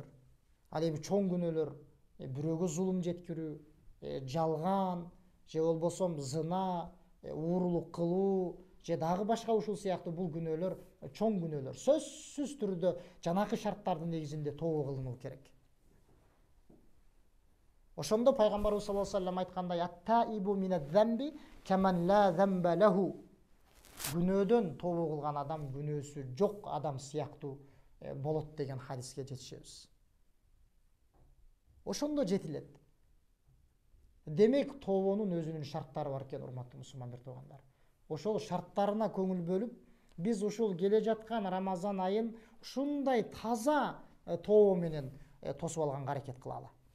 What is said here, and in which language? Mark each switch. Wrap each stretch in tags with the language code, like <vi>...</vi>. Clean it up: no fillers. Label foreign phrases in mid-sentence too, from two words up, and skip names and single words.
<ky>Ал эми чоң күнөөлөр, бирөөгө зулум жеткирүү, жалган, же болбосо зына, уурулук кылуу, же дагы башка ушул сыяктуу бул күнөөлөр чоң күнөөлөр. Сөзсүз түрдө жанакы шарттардын негизинде тобо кылынуу керек. Ошондо пайгамбарыбыз</ky> <ar>صلى الله عليه وسلم</ar> <ky>айткандай,</ky> <ar>التائب من الذنب كمن لا ذنب له.</ar> <ky>Күнөөдөн тобо кылган адам күнөөсү жок адам сыяктуу болот деген хадиске жетишебиз. Ошондо жетилет. Демек, тобонун өзүнүн шарттары бар экен, урматтуу мусулман бир туугандар. Ошол шарттарына көңүл бөлүп, биз ушул келе жаткан Рамазан айын ушундай таза тобо менен тосуп алганга аракет кылалы.</ky>